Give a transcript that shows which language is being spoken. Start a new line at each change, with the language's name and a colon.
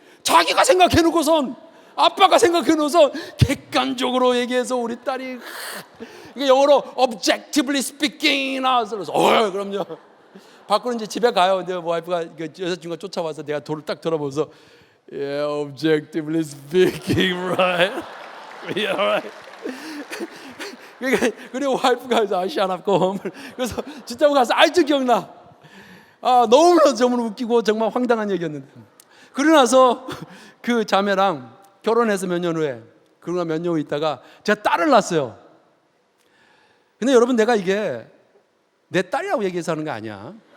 Korean: 자기가 생각해놓고선 아빠가 생각해놓고선 객관적으로 얘기해서 우리 딸이 이게 영어로
English: objectively speaking
Korean: 나와서 그럼요. 밖으로 이제 집에 가요. 근데 와이프가 여자친구가 쫓아와서 내가 돌을 딱 돌아보면서
English: yeah, objectively speaking, right? Yeah, right.
Korean: 그리고 와이프가
English: shut up, go home.
Korean: 그래서 진짜 가서 아직도 기억나. 너무나 정말 웃기고 정말 황당한 얘기였는데. 그러고 나서 그 자매랑 결혼해서 몇 년 후에 그러고 몇 년 후 있다가 제가 딸을 낳았어요. 근데 여러분 내가 이게 내 딸이라고 얘기해서 하는 거 아니야.